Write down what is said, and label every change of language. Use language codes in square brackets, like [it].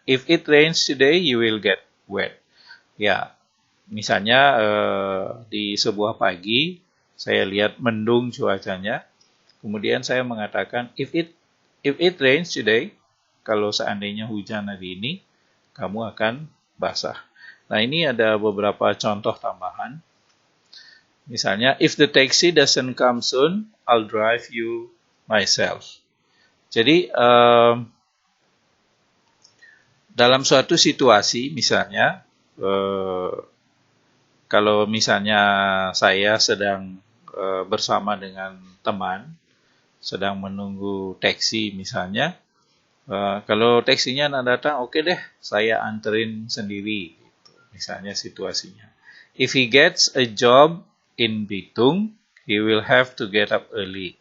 [en] If it rains today, you will get wet. [id] Ya, misalnya di sebuah pagi, saya lihat mendung cuacanya, kemudian saya mengatakan, [en] if it rains today, [id] kalau seandainya hujan hari ini, kamu akan basah. Nah, ini ada beberapa contoh tambahan. [en] Misalnya, if the taxi doesn't come soon, I'll drive you myself. [id] Jadi, dalam suatu situasi, misalnya, kalau misalnya saya sedang bersama dengan teman, sedang menunggu taksi misalnya, kalau taksinya nak datang, oke deh, saya anterin sendiri. Gitu, misalnya situasinya. [en] If he gets a job in Bitung, he will have to get up early.